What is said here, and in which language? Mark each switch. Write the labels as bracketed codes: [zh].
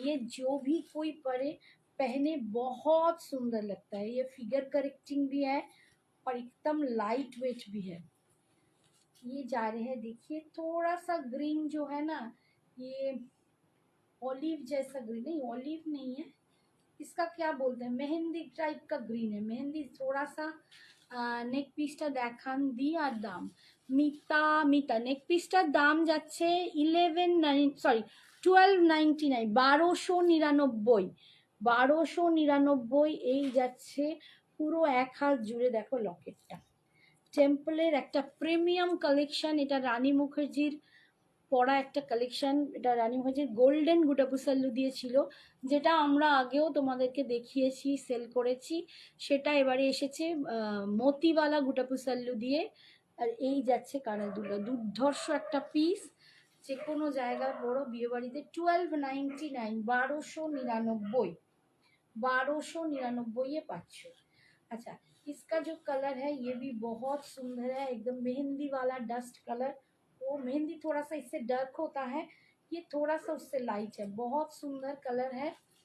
[hi] ये जो भी कोई पहने बहुत सुंदर लगता है। ये फिगर करेक्टिंग भी है और एकदम लाइट वेट भी है। ये जा रहे हैं, देखिए थोड़ा सा ग्रीन जो है ना, ये ऑलिव जैसा ग्रीन, नहीं ऑलिव नहीं है, इसका क्या बोलते हैं, मेहंदी टाइप का ग्रीन है, मेहंदी थोड़ा सा। [bn] নেক পিসটা দেখান দি আর দাম। মিতা মিতা নেক পিসটার দাম যাচ্ছে 1299, 1299, 1299 এই যাচ্ছে পুরো এক হাত জুড়ে। দেখো লকেটটা টেম্পলের একটা প্রিমিয়াম কালেকশন, এটা রানী মুখার্জির পরা একটা কালেকশন। এটা রানী মুখার্জির গোল্ডেন গুটাপুসাল্লু দিয়েছিল, যেটা আমরা আগেও তোমাদেরকে দেখিয়েছি, সেল করেছি। সেটা এবারে এসেছে মতিওয়ালা গুটাপুসাল্লু দিয়ে। আর এই যাচ্ছে কানাদুলা, দুর্ধর্ষ একটা পিস, যে কোনো জায়গায় বড় বিয়েবাড়িতে 1299, 1299, 1299 পাচ্ছ। [hi] अच्छा, इसका जो कलर है ये भी बहुत सुंदर है, एकदम मेहंदी वाला डस्ट कलर। वो मेहंदी थोड़ा सा इससे डार्क होता है, ये थोड़ा सा उससे लाइट है, बहुत सुंदर कलर है।